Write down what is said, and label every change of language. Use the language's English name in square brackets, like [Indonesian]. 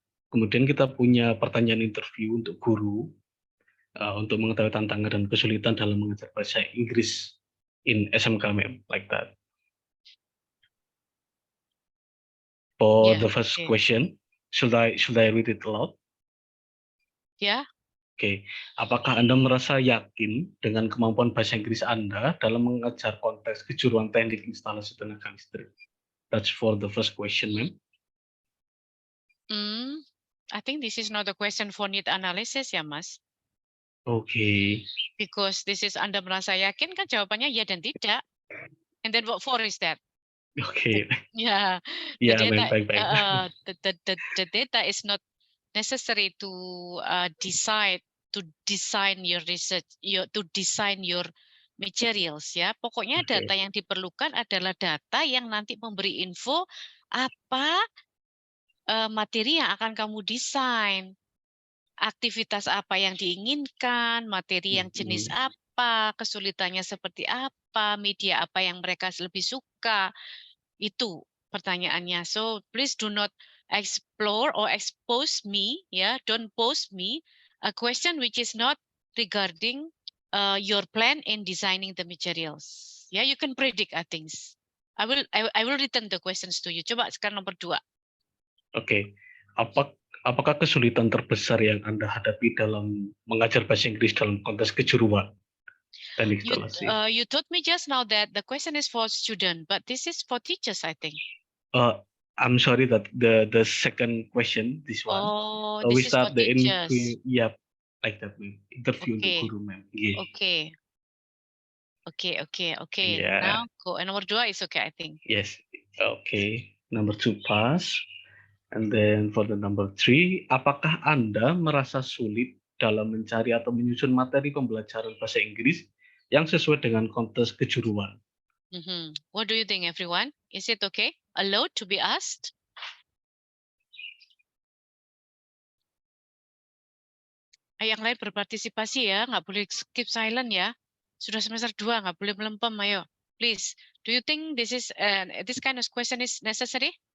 [Indonesian] Kemudian kita punya pertanyaan interview untuk guru untuk mengetahui tantangan dan kesulitan dalam mengajar bahasa Inggris [English] in SMK, ma'am, like that. For the first question, should I read it aloud? Yeah. [Indonesian] Oke, apakah Anda merasa yakin dengan kemampuan bahasa Inggris Anda dalam mengajar konteks kejuruan teknik instalasi tenaga listrik? [English] That's for the first question, ma'am. I think this is not a question for need analysis ya, Mas. Okay. Because this is [Indonesian] Anda merasa yakin kan jawabannya ya dan tidak. [English] And then what for is that? Okay. Yeah. Yeah, ma'am, baik. The data is not necessary to decide to design your research, to design your materials ya. [Indonesian] Pokoknya data yang diperlukan adalah data yang nanti memberi info apa materi yang akan kamu desain, aktivitas apa yang diinginkan, materi yang jenis apa, kesulitannya seperti apa, media apa yang mereka lebih suka. Itu pertanyaannya. [English] So please do not explore or expose me, yeah, don't pose me a question which is not regarding your plan in designing the materials. Yeah, you can predict things. I will return the questions to you. [Indonesian] Coba sekarang nomor 2. Oke, apakah kesulitan terbesar yang Anda hadapi dalam mengajar bahasa Inggris dalam konteks kejuruan dan instalasi? [English] You told me just now that the question is for student, but this is for teachers, I think. I'm sorry that the second question, this one. Oh, we this is for start the teachers. Yeah, like that, ma'am. [Indonesian] Interview untuk guru, [English] ma'am. Yeah. Okay. Yeah. Now go. And nomor 2 is okay, I think. Yes. Okay. Number 2 pass. And then for the number 3, [Indonesian] apakah Anda merasa sulit dalam mencari atau menyusun materi pembelajaran bahasa Inggris yang sesuai dengan konteks kejuruan? [English] What do you think, everyone? Is it okay? Allowed to be asked? [Indonesian] Yang lain berpartisipasi ya, nggak boleh [English] keep silent [Indonesian] ya. Sudah semester 2, nggak boleh melempem, ayo. [English] Please, do you think this is this kind of question is necessary?